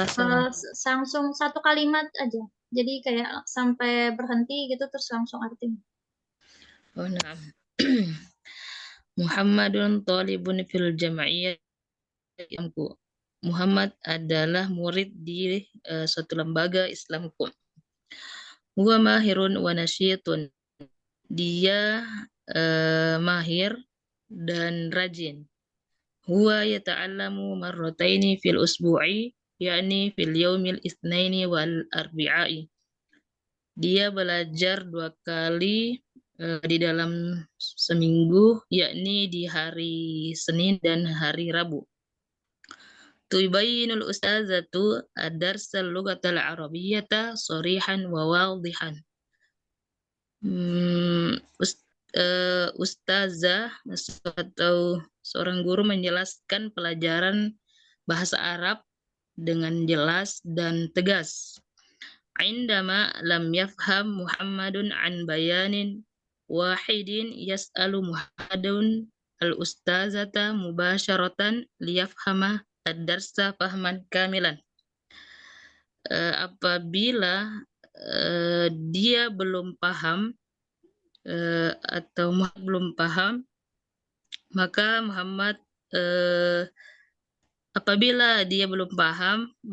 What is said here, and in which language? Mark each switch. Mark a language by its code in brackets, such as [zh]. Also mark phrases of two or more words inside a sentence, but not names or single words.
[id] langsung satu kalimat aja. Jadi kayak sampai berhenti gitu terus langsung artinya. Oh, nah. [ar] محمد طالب في الجمعية. [id] Muhammad adalah murid di suatu lembaga Islamku. [ar] هو ماهر ونشيط. [id] Dia mahir dan rajin. [ar] هو يتعلم مرتين في الأسبوع، يعني في يوم الاثنين والأربعاء. [id] Dia belajar 2 kali di dalam seminggu, yakni di hari Senin dan hari Rabu. [ar] تبين الأستاذة الدرس اللغة العربية صريحا وواضحا. [id] Ustazah atau seorang guru menjelaskan pelajaran bahasa Arab dengan jelas dan tegas. [ar] عندما لم يفهم محمد عن بيان واحد يسأل محمد الأستاذة مباشرة ليفهم الدرس فهما كاملا. [id] Apabila dia belum paham atau belum paham, maka Muhammad apabila dia belum paham,